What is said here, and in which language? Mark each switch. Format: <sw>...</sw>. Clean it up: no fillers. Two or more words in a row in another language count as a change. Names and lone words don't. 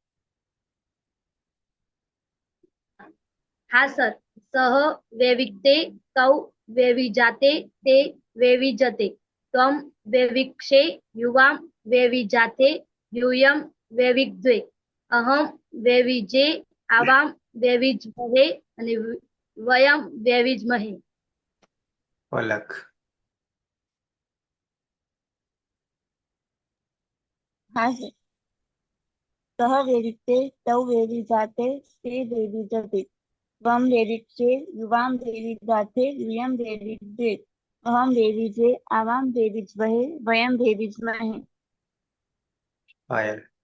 <hi>हाँ सर.</hi> <sa>सह वेविक्ते तौ वेविजाते ते वेविजते त्वं वेविक्षे युवां वेविजाते यूयं वेविग्वे अहं वेविजे आवां वेविज्महे અને વયમ વેવિજ્મહે. पलक.</sa> <hi>हाँ सर.</hi> <sa>सह वेविक्ते तौ वेविजाते ते वेविजते त्वं वेविक्षे युवां वेविजाते यूयं वेविग्वे अहं वेविजे आवां वेविज्महे वयं वेविज्महे. पायल.</sa>